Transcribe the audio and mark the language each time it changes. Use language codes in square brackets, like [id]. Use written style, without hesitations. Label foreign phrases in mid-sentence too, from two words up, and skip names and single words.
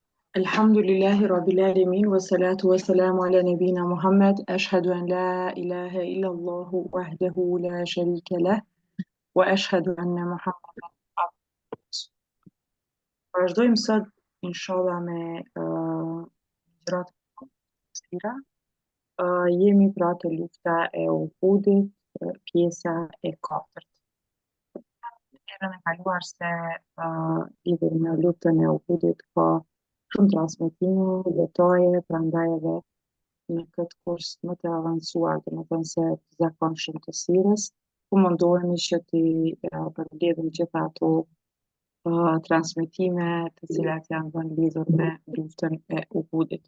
[ar] الحمد لله رب العالمين والصلاة والسلام على نبينا محمد. أشهد أن لا إله إلا الله وحده لا شريك له وأشهد أن محمدا عبده ورسوله. [sq] Vazhdojmë sot inshallah me gjërat e tjera. Jemi pra te lufta e Uhudit, pjesa e katërt. Herën e kaluar se lidhur me luftën e Uhudit ka shumë transmetime, detaje, prandaj edhe në këtë kurs më të avancuar, domethënë se të zakonshëm të sirës, ku mundohemi që t'i përmbledhim gjitha ato transmetime të cilat janë vënë lidhur me luftën e Uhudit.